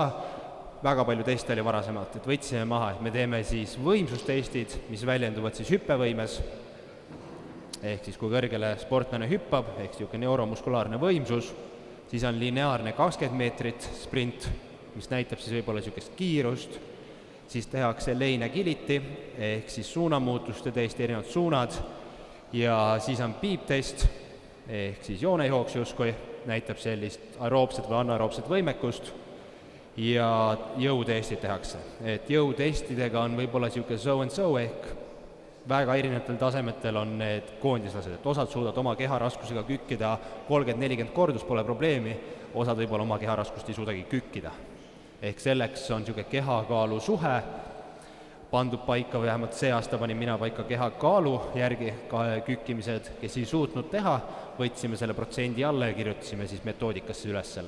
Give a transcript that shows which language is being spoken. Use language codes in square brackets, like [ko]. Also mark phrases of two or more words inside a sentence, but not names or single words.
[et] väga palju teste oli varasemalt, et võtsime maha, et me teeme siis võimsustestid, mis väljenduvad siis hüppevõimes, ehk siis kui kõrgele sportlane hüppab, ehk niisugune neuromuskulaarne võimsus, siis on lineaarne 20 meetrit sprint, mis näitab siis võib-olla niisugust kiirust, siis tehakse leine kiliti, ehk siis suunamuutuste testi erinevad suunad, ja siis on piiptest, ehk siis joonejooks justkui, näitab sellist aeroobset või anaeroobset võimekust, ja jõutestid tehakse. Et jõutestidega on võib-olla niisugune [en] so and so, [et] ehk väga erinevatel tasemetel on need koondislased, et osad suudavad oma keharaskusega kükkida 30-40 kordust, pole probleemi, osad võib-olla oma keharaskust ei suudagi kükkida. Ehk selleks on niisugune kehakaalu suhe pandud paika, või vähemalt see aasta panin mina paika kehakaalu järgi kükkimised, kes ei suutnud teha, võtsime selle protsendi alla ja kirjutasime siis metoodikasse üles selle.